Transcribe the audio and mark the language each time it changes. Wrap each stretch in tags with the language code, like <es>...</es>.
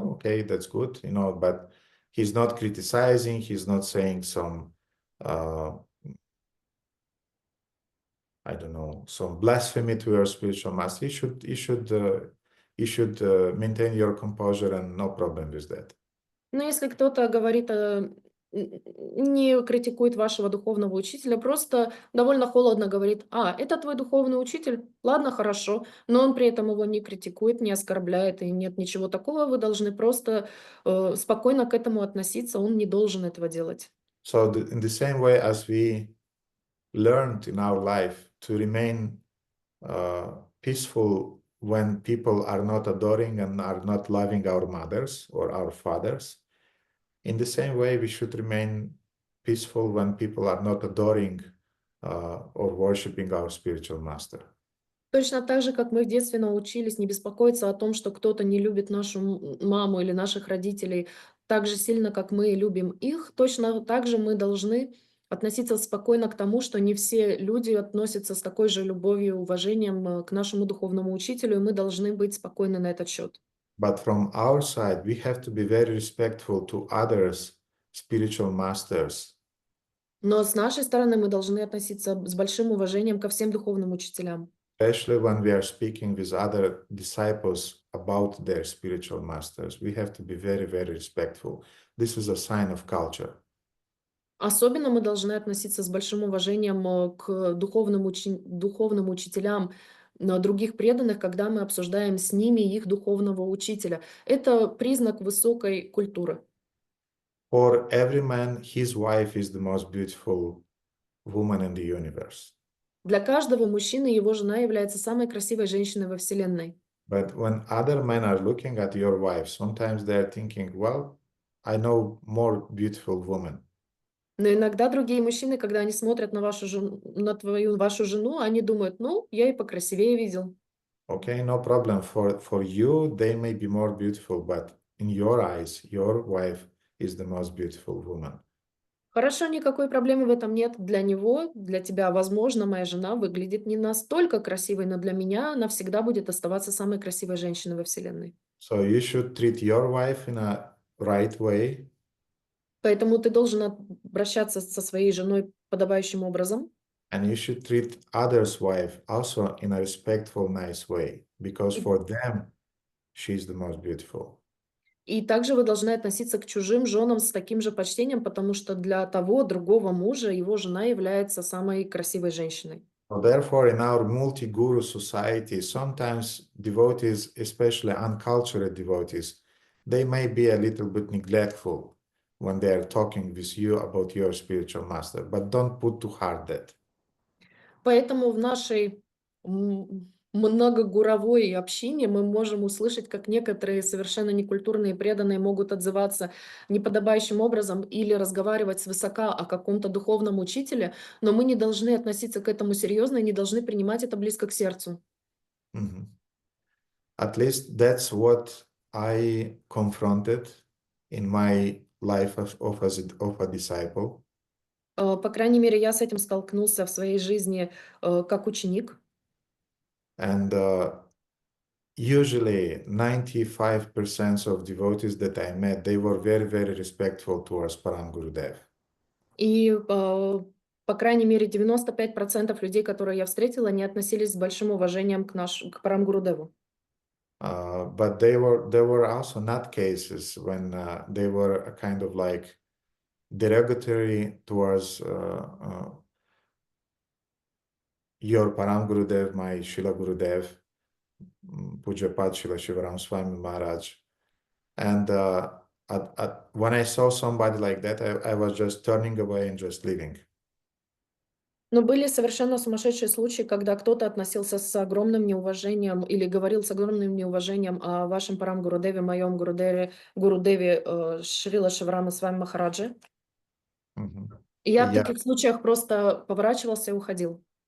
<en>Okay, that's good, you know, but he's not criticizing, he's not saying some, I don't know, some blasphemy to your spiritual master. You should maintain your composure and no problem with that.</en> <ru>Но если кто-то говорит, не критикует вашего духовного учителя, просто довольно холодно говорит, это твой духовный учитель, ладно, хорошо, но он при этом его не критикует, не оскорбляет, и нет ничего такого, вы должны просто спокойно к этому относиться, он не должен этого делать.</ru> <en>So in the same way as we learned in our life to remain peaceful when people are not adoring and are not loving our mothers or our fathers, in the same way we should remain peaceful when people are not adoring or worshiping our spiritual master.</en> <ru>Точно так же, как мы в детстве научились не беспокоиться о том, что кто-то не любит нашу маму или наших родителей так же сильно, как мы любим их, точно так же мы должны относиться спокойно к тому, что не все люди относятся с такой же любовью и уважением к нашему духовному учителю, и мы должны быть спокойны на этот счет.</ru> <en>But from our side, we have to be very respectful to others' spiritual masters.</en> <ru>Но с нашей стороны мы должны относиться с большим уважением ко всем духовным учителям.</ru> <en>Especially when we are speaking with other disciples about their spiritual masters, we have to be very, very respectful. This is a sign of culture.</en> <ru>Особенно мы должны относиться с большим уважением к духовным учителям других преданных, когда мы обсуждаем с ними их духовного учителя. Это признак высокой культуры.</ru> <en>For every man, his wife is the most beautiful woman in the universe.</en> <ru>Для каждого мужчины его жена является самой красивой женщиной во Вселенной.</ru> <en>But when other men are looking at your wife, sometimes they are thinking, well, I know more beautiful women.</en> <ru>Но иногда другие мужчины, когда они смотрят на вашу жену, они думают, я и покрасивее видел.</ru> <en>Okay, no problem. For you, they may be more beautiful, but in your eyes, your wife is the most beautiful woman.</en> <ru>Хорошо, никакой проблемы в этом нет. Для него, для тебя, возможно, моя жена выглядит не настолько красивой, но для меня она всегда будет оставаться самой красивой женщиной во Вселенной.</ru> <en>So you should treat your wife in a right way.</en> <ru>Поэтому ты должен обращаться со своей женой подобающим образом.</ru> <en>And you should treat others' wife also in a respectful, nice way, because for them, she's the most beautiful.</en> <ru>И также вы должны относиться к чужим женам с таким же почтением, потому что для того другого мужа его жена является самой красивой женщиной.</ru> <en>So therefore, in our multi-guru society, sometimes devotees, especially uncultured devotees, they may be a little bit neglectful when they are talking with you about your spiritual master, but don't put too hard that.</en> <ru>Поэтому в нашей многогуровой общине мы можем услышать, как некоторые совершенно некультурные преданные могут отзываться неподобающим образом или разговаривать свысока о каком-то духовном учителе, но мы не должны относиться к этому серьезно и не должны принимать это близко к сердцу. Mm-hmm.</ru> <en>At least that's what I confronted in my life of a disciple.</en> <ru>По крайней мере, я с этим столкнулся в своей жизни как ученик.</ru> <en>And usually 95% of devotees that I met, they were very, very respectful towards Param Gurudev.</en> <ru>И, по крайней мере, 95% людей, которые я встретила, не относились с большим уважением к Парам Гурудеву.</ru> <en>But there were also not cases when they were a kind of like derogatory towards your Param Gurudev, my Shila Gurudev, Pujyapat Shila Shivaram Swami Maharaj. And when I saw somebody like that, I was just turning away and just leaving.</en> <ru>Но были совершенно сумасшедшие случаи, когда кто-то относился с огромным неуважением или говорил с огромным неуважением о вашем Парам Гурудеве, моем Гурудеве Шрила Шиврама с вами Махараджи. И я в таких случаях просто поворачивался и уходил.</ru>